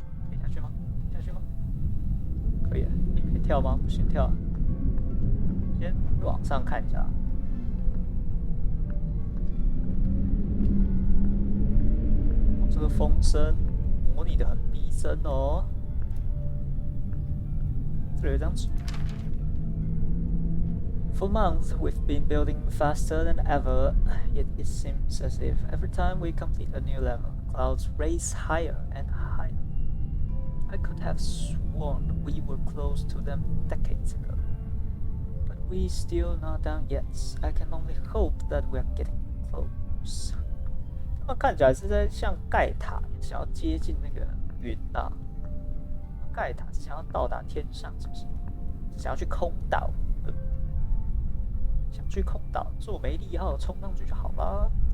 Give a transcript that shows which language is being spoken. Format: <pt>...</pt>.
<zh>可以下去吗？下去吗？可以，可以跳吗？不行跳。先往上看一下。这个风声模拟的很逼真哦。这里有一张纸。</zh> <en>For months, we've been building faster than ever, yet it seems as if every time we complete a new level, clouds raise higher and higher. I could have sworn we were close to them decades ago. But we're still not done yet. I can only hope that we're getting close.</en> <zh>他们看起来是在像盖塔，想要接近那个云啊。盖塔是想要到达天上，是不是？想要去空岛。想去空岛，坐梅利号冲上去就好了。</zh>